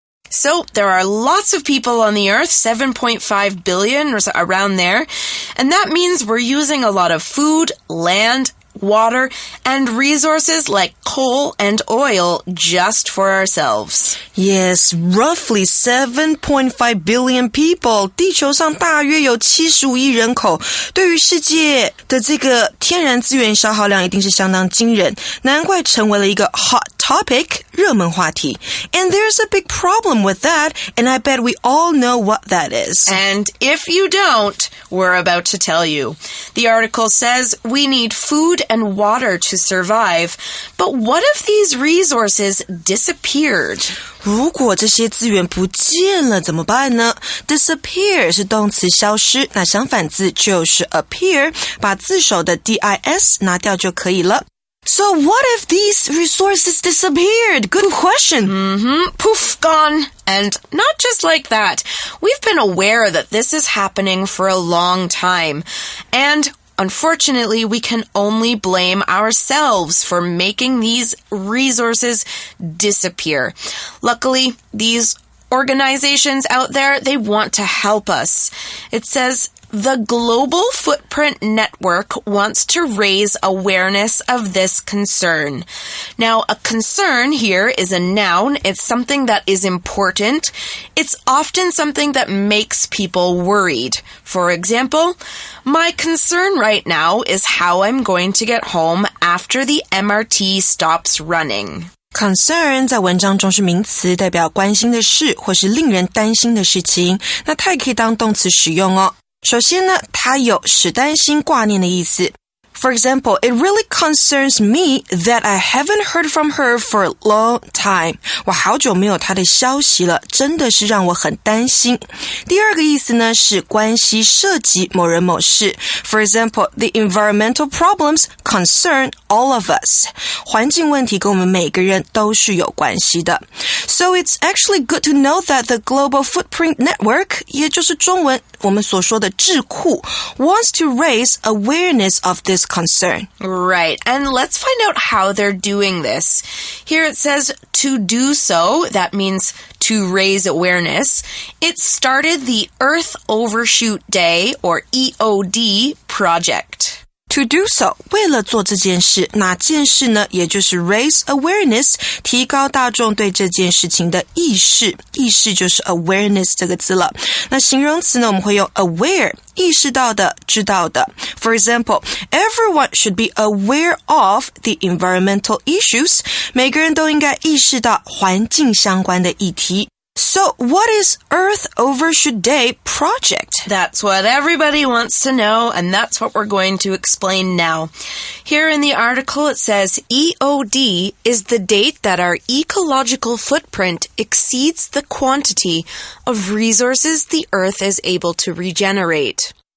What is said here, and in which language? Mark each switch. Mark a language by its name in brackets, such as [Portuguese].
[English] So there are lots of people on the earth, 7.5 billion or around there, and that means we're using a lot of food, land, water, and resources like coal and oil just for ourselves. Yes, roughly 7.5 billion people. [Chinese] 地球上大约有75亿人口。对于世界的这个天然资源消耗量一定是相当惊人，难怪成为了一个 [English] hot topic [Chinese] 热门话题。 [English] And there's a big problem with that, and I bet we all know what that is. And if you don't, we're about to tell you. The article says we need food and water to survive, but what if these resources disappeared? [Chinese] 如果这些资源不见了怎么办呢？Disappear 是动词消失，那相反字就是 appear， 把字首的 dis 拿掉就可以了。 [English] So what if these resources disappeared? Good question. Poof, gone. And not just like that. We've been aware that this is happening for a long time. And unfortunately, we can only blame ourselves for making these resources disappear. Luckily, these organizations out there, they want to help us. It says, the Global Footprint Network wants to raise awareness of this concern. Now, a concern here is a noun. It's something that is important. It's often something that makes people worried. For example, my concern right now is how I'm going to get home after the MRT stops running. [Chinese] Concern 在文章中是名词，代表关心的事或是令人担心的事情。那它也可以当动词使用哦。首先呢，它有使担心挂念的意思。 [English] For example, it really concerns me that I haven't heard from her for a long time. [Chinese] 我好久没有她的消息了，真的是让我很担心。第二个意思呢，是关系涉及某人某事。 [English] For example, the environmental problems concern all of us. [Chinese] 环境问题跟我们每个人都是有关系的。 [English] So it's actually good to know that the Global Footprint Network, [Chinese] 也就是中文我们所说的智库 [English] wants to raise awareness of this concern. Right, and let's find out how they're doing this. Here it says to do so, that means to raise awareness. It started the Earth Overshoot Day, or EOD, project. To do so, [Chinese] 为了做这件事，哪件事呢？也就是 raise awareness, 提高大众对这件事情的意识。意识就是 awareness 这个字了。那形容词呢，我们会用 aware, 意识到的，知道的。 [English] For example, everyone should be aware of the environmental issues. [Chinese] 每个人都应该意识到环境相关的议题。 [English] So, what is Earth Overshoot Day project? That's what everybody wants to know, and that's what we're going to explain now. Here in the article, it says EOD is the date that our ecological footprint exceeds the quantity of resources the Earth is able to regenerate.